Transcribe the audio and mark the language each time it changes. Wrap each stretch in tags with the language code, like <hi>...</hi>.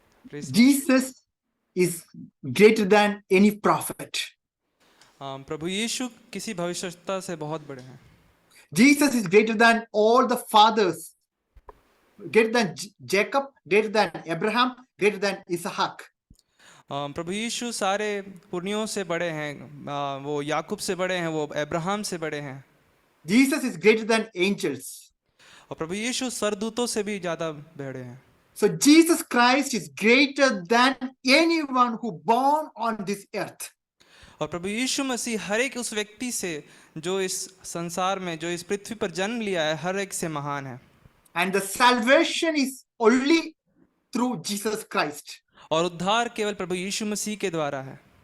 <en>Jesus is greater than any prophet.</en> <hi>प्रभु यीशु किसी भविष्यवक्ता से बहुत बड़े हैं।</hi> <en>Jesus is greater than all the fathers, greater than Jacob, greater than Abraham, greater than Isaac.</en> <hi>प्रभु यीशु सारे पुरनियों से बड़े हैं, वो याकूब से बड़े हैं, वो अब्राहम से बड़े हैं।</hi> <en>Jesus is greater than angels.</en> <hi>और प्रभु यीशु सरदूतों से भी ज्यादा बड़े हैं।</hi> <en>So Jesus Christ is greater than anyone who born on this earth.</en> <hi>और प्रभु यीशु मसीह हर एक उस व्यक्ति से जो इस संसार में, जो इस पृथ्वी पर जन्म लिया है, हर एक से महान है।</hi> <en>And the salvation is only through Jesus Christ.</en> <hi>और उद्धार केवल प्रभु यीशु मसीह के द्वारा है।</hi>